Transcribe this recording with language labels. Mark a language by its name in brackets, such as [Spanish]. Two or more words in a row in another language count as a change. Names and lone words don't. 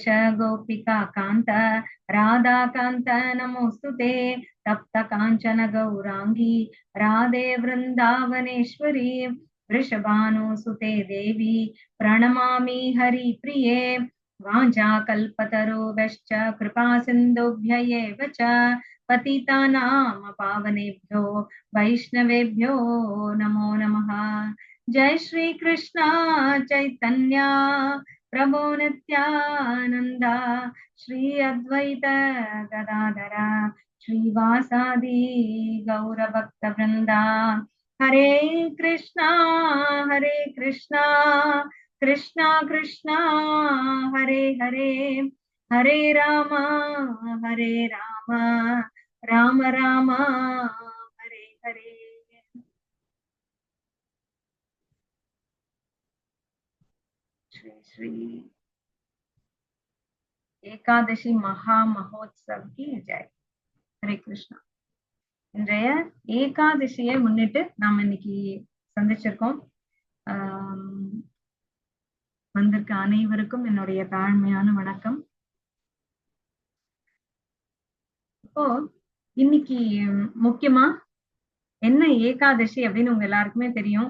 [Sanskrit] गोपिका कान्त राधा कान्त नमोस्तुते तप्त काञ्चन गौरांगी राधे वृन्दावनेश्वरी वृषभानुसुते देवी प्रणमामि हरिप्रिये वाञ्छाकल्पतरुभ्यश्च कृपा सिन्धुभ्य एव च पतितानां पावनेभ्यो वैष्णवेभ्यो नमो नमः। जय श्री कृष्ण चैतन्य प्रभो नित्यानंद श्री अद्वैत गदाधर श्रीवासादि गौर भक्त वृंदा। हरे कृष्णा कृष्णा कृष्णा हरे हरे हरे राम राम राम हरे हरे। [Hindi] श्री श्री एकादशी महा महोत्सव की जय। हरे कृष्णा। [Tamil] இன்றைய ஏகாதசியை முன்னிட்டு நாம இன்னைக்கு சந்திச்சிருக்கோம். வந்திருக்க அனைவருக்கும் என்னுடைய தாழ்மையான வணக்கம். இப்போ இன்னைக்கு முக்கியமா என்ன ஏகாதசி அப்படின்னு உங்க எல்லாருக்குமே தெரியும்.